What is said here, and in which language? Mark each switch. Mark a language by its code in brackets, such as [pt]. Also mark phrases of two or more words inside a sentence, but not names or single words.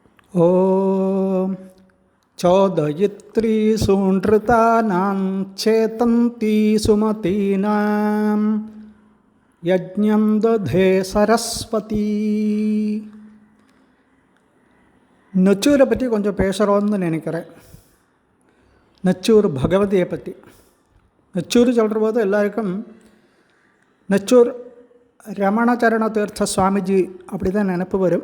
[sa] ॐ चोदयित्री सुनृतानां चेतन्ती सुमतीनां यज्ञं दधे सरस्वती. [ta] நச்சூரை பற்றி கொஞ்சம் பேசுகிறோன்னு நினைக்கிறேன். நச்சூர் பகவதியை பற்றி. நச்சூர் சொல்கிற போது எல்லாருக்கும் நச்சூர் ரமணச்சரண தீர்த்த சுவாமிஜி அப்படி தான் நினப்பு வரும்.